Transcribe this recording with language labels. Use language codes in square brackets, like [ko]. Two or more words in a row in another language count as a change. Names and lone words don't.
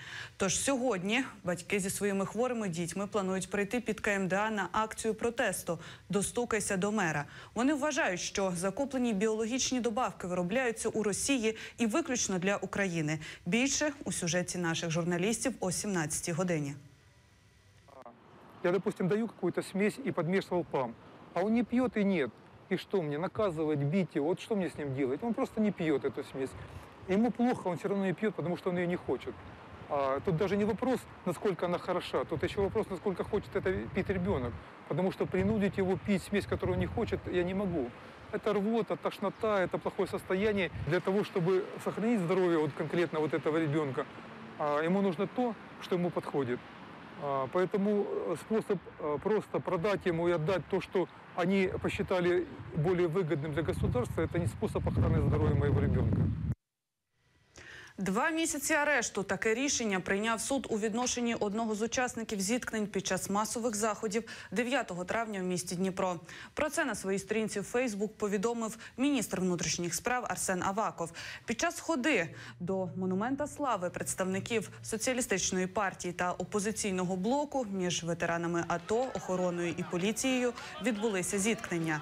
[uk] Тож сьогодні батьки зі своїми хворими дітьми планують прийти під КМДА на акцію протесту «Достукайся до мера». Вони вважають, що закуплені біологічні добавки виробляються у Росії і виключно для України. Більше у сюжеті наших журналістів о 17-й годині. [ru] Я, допустим, даю какую-то смесь и подмешивал ПАМ, а он не пьет и нет. И что мне, наказывать, бить его? Вот что мне с ним делать? Он просто не пьет эту смесь. Ему плохо, он все равно не пьет, потому что он ее не хочет. Тут даже не вопрос, насколько она хороша, тут еще вопрос, насколько хочет это пить ребенок. Потому что принудить его пить смесь, которую он не хочет, я не могу. Это рвота, тошнота, это плохое состояние. Для того, чтобы сохранить здоровье вот конкретно вот этого ребенка, ему нужно то, что ему подходит. Поэтому способ просто продать ему и отдать то, что они посчитали более выгодным для государства, это не способ охраны здоровья моего ребенка. [uk] 2 місяці арешту. Таке рішення прийняв суд у відношенні одного з учасників зіткнень під час масових заходів 9 травня в місті Дніпро. Про це на своїй сторінці в Фейсбук повідомив міністр внутрішніх справ Арсен Аваков. Під час ходи до Монумента Слави представників Соціалістичної партії та опозиційного блоку між ветеранами АТО, охороною і поліцією відбулися зіткнення.